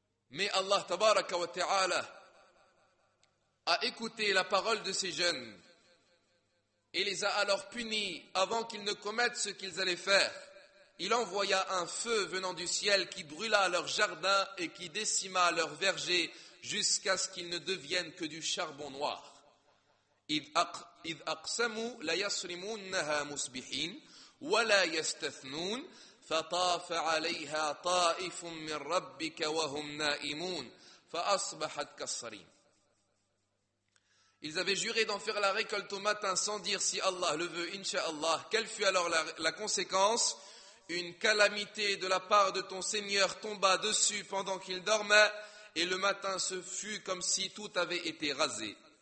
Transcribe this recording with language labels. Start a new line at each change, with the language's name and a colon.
French: Mais Allah tabaraka wa ta'ala a écouté la parole de ces jeunes et les a alors punis avant qu'ils ne commettent ce qu'ils allaient faire. Il envoya un feu venant du ciel qui brûla leur jardin et qui décima leurs vergers jusqu'à ce qu'ils ne deviennent que du charbon noir.
Arabic: إذ أقسموا ليصرمونها مصبحين ولا يستثنون فطاف عليها طائف من ربك وهم نائمون فأصبحت كالصريم.
French: Ils avaient juré d'en faire la récolte au matin sans dire si Allah le veut, Inch'Allah. Quelle fut alors la conséquence? Une calamité de la part de ton Seigneur tomba dessus pendant qu'il dormait, et le matin ce fut comme si tout avait été rasé.